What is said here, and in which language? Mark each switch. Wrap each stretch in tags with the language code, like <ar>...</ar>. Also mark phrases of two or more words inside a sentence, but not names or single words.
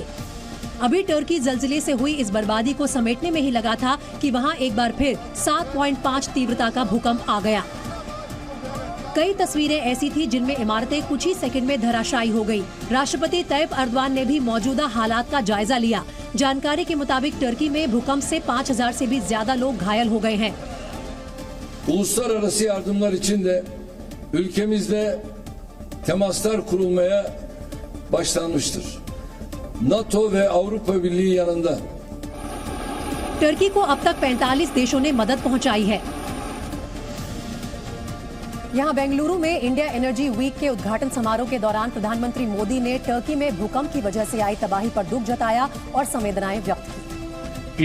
<hi>अभी टर्की जलजिले से हुई इस बर्बादी को समेटने में ही लगा था कि वहां एक बार फिर 7.5 तीव्रता का भूकंप आ गया। कई तस्वीरें ऐसी थी जिनमें इमारतें कुछ ही सेकंड में धराशायी हो गई। राष्ट्रपति तैयब अर्दवान ने भी मौजूदा हालात का जायजा लिया। जानकारी के मुताबिक टर्की में भूकंप से 5000 से भी ज्यादा लोग घायल हो गए हैं।</hi> <tr>Uluslararası yardımlar için de ülkemizde temaslar kurulmaya başlanmıştır. NATO ve Avrupa Birliği yanında.</tr> <hi>टर्की को अब तक 45 देशों ने मदद पहुंचाई है। यहाँ बेंगलुरु में इंडिया एनर्जी वीक के उद्घाटन समारोह के दौरान प्रधानमंत्री मोदी ने टर्की में भूकंप की वजह से आई तबाही पर दुख जताया और संवेदनाएं व्यक्त की।</hi>